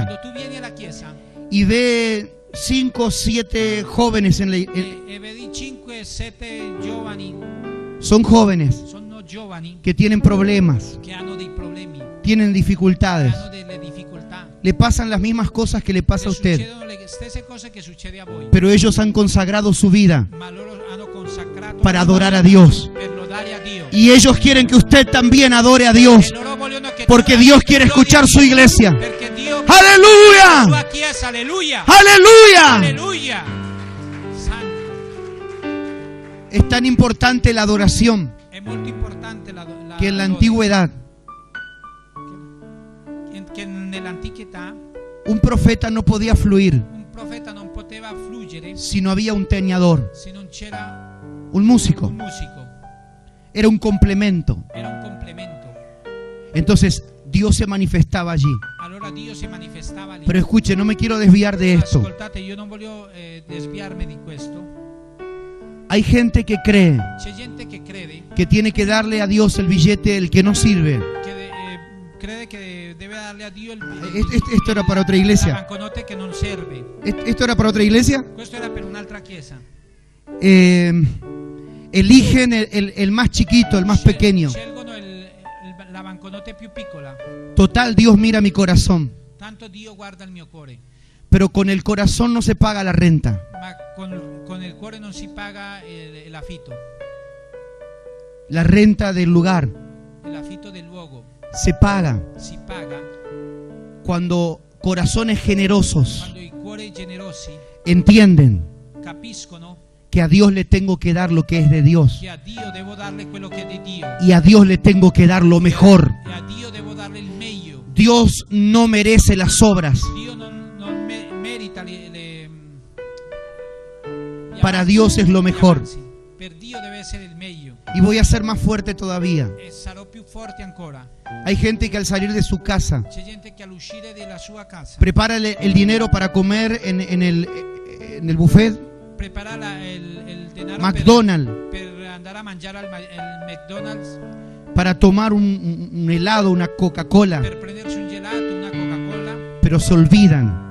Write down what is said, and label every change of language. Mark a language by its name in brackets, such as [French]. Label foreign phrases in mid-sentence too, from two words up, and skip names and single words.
[Italian] Quando tu vieni alla chiesa [Spanish] y ve 5 o 7 jóvenes [Italian] e vedi 5-7 giovani, [Spanish] son jóvenes [Italian] sono giovani [Spanish] que tienen problemas, [Italian] che hanno dei problemi, [Spanish] tienen [Italian] che [Spanish] dificultades, [Italian] hanno delle difficoltà, [Spanish] le pasan las mismas cosas que le pasa a [Italian] le [Spanish] usted, [Italian] succedono le stesse cose che succede a voi, [Spanish] pero ellos han consagrado su vida [Italian] ma loro hanno consacrato [Spanish] para [Italian] la loro [Spanish] adorar a [Italian] vita [Spanish] Dios. [Italian] per lodare a Dio. [Spanish] Y ellos quieren que usted también adore a Dios, [Italian] E loro vogliono che [Spanish] porque [Italian] tu [Spanish] Dios quiere [Italian] lodi [Spanish] escuchar [Italian] a [Spanish] su [Italian] Dio, [Spanish] iglesia. [Italian] perché Dio la [Spanish] ¡Aleluya! [Italian] sua chiesa, alleluia, [Spanish] ¡Aleluya! [Italian] alleluia. Santo, [Spanish] Es tan importante la adoración [Italian] è molto importante [Spanish] que en la [Italian] lode. [Spanish] antigüedad [Italian] Che nell'antichità [Spanish] un profeta no podía fluir [Italian] un profeta non poteva fluggere [Spanish] si no había un teñador, [Italian] se non c'era [Spanish] un músico. [Italian] un musico, [Spanish] Era un complemento. [Italian] era un complemento. [Spanish] Entonces Dios se manifestaba allí. [Italian] Allora Dio si manifestava lì. [Spanish] Pero escuche, no me quiero desviar de esto. [Italian] Ascoltate, io non voglio desviarmi di questo. [Spanish] Hay gente que cree [Italian] C'è gente che crede [Spanish] que tiene que darle a Dios el billete, el que no sirve. [Italian] crede che deve darle a Dio [Spanish] Esto era para otra [Italian] la [Spanish] iglesia. [Italian] banconote che non serve. [Spanish] Esto era para otra iglesia. [Italian] Questo era per un'altra chiesa. [Spanish] Eligen el más chiquito, el más pequeño. [Italian] Scelgono la banconote più piccola. [Spanish] Total, Dios mira mi corazón. [Italian] Tanto Dio guarda il mio cuore. [Spanish] Pero con el corazón no se paga la renta. [Italian] Ma con il cuore non si paga l'affitto. [Spanish] La renta del lugar [Italian] L'affitto del luogo [Spanish] se paga [Italian] si paga [Spanish] cuando corazones generosos [Italian] quando i cuori generosi [Spanish] entienden [Italian] capiscono [Spanish] que a Dios le tengo que dar lo que es de Dios [Italian] che a Dio devo darle quello che è di Dio [Spanish] y a Dios le tengo que dar lo mejor. [Italian] e a Dio devo darle il meglio. [Spanish] Dios no merece las obras. [Italian] Dio non merita gli [Spanish] Para [Italian] avanzi, [Spanish] Dios es lo [Italian] gli [Spanish] mejor. [Italian] avanzi. Per Dio deve essere il meglio [Spanish] Y voy a ser más fuerte todavía. [Italian] e sarò più forte ancora. [Spanish] Hay gente que al salir de su casa [Italian] C'è gente che all'uscire della sua casa [Spanish] prepara el dinero para comer en el buffet [Italian] prepara il denaro McDonald's, per andare a mangiare al McDonald's, [Spanish] para tomar un helado, una Coca-Cola, [Italian] per prendersi un gelato, una Coca-Cola, [Spanish] pero se olvidan